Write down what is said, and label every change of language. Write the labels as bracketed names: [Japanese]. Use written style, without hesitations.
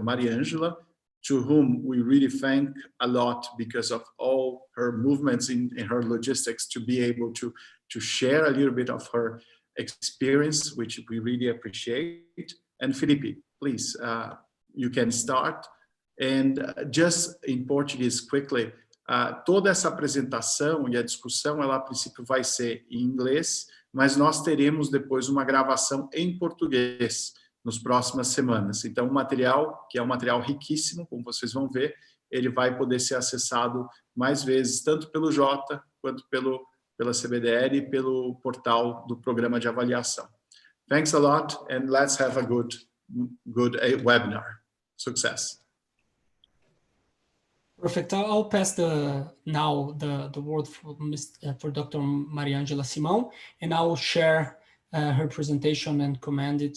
[English] Mariângela, to whom we really thank a lot because of all her movements in her logistics, to be able to share a little bit of her experience, which we really appreciate. And Felipe, please, you can start. And just in Portuguese quickly, [Portuguese] toda essa apresentação e a discussão, ela a princípio vai ser em inglês, mas nós teremos depois uma gravação em português nas próximas semanas. Então, o material, que é um material riquíssimo, como vocês vão ver, ele vai poder ser acessado mais vezes, tanto pelo Jota, quanto pela Cbdl e pelo portal do programa de avaliação. [English] Thanks a lot, and let's have a good webinar. Success. Perfect. I'll pass now the word for Dr. Mariângela Simão, and I will share her presentation and command it.